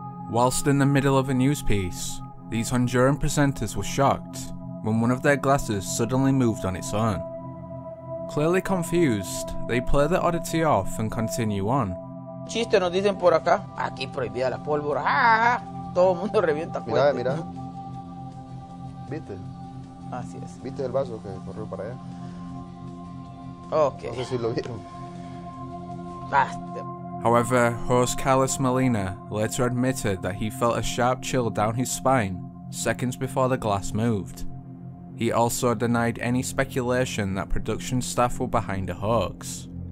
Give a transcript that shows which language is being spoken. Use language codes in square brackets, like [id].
[en] Whilst in the middle of a news piece, these Honduran presenters were shocked when one of their glasses suddenly moved on its own. Clearly confused, they play the oddity off and continue on. [es] Chiste nos dicen por acá, aquí prohibida la pólvora, ¡ah! Todo el mundo revienta fuerte. Mira. ¿Viste? Así es. ¿Viste el vaso que corrió para allá? Ok. No sé si lo vieron. Basta. [en] However, host Carlos Molina later admitted that he felt a sharp chill down his spine seconds before the glass moved. He also denied any speculation that production staff were behind a hoax.